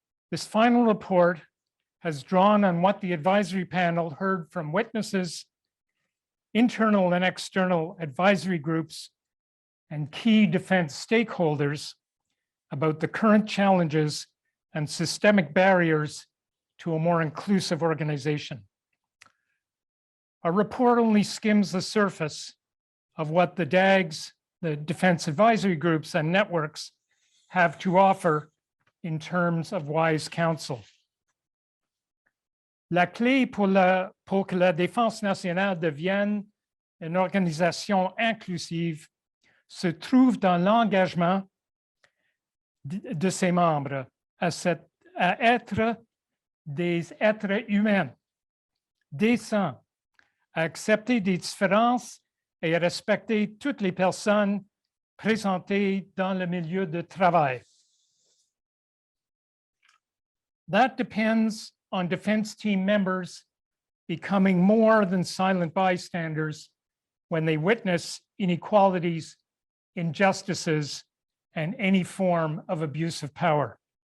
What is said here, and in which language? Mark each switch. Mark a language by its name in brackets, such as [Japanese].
[English] This final report has drawn on what the advisory panel heard from witnesses, internal and external advisory groups, and key defense stakeholders about the current challenges and systemic barriers to a more inclusive organization. Our report only skims the surface of what the DAGs, the defense advisory groups and networks, have to offer in terms of wise counsel. [French] La clé pour que la Défense nationale devienne une organisation inclusive se trouve dans l'engagement de ses membres à cette à être des êtres humains, décents, à accepter des différences et à respecter toutes les personnes présentées dans le milieu de travail. [English] That depends on defense team members becoming more than silent bystanders when they witness inequalities, injustices, and any form of abuse of power.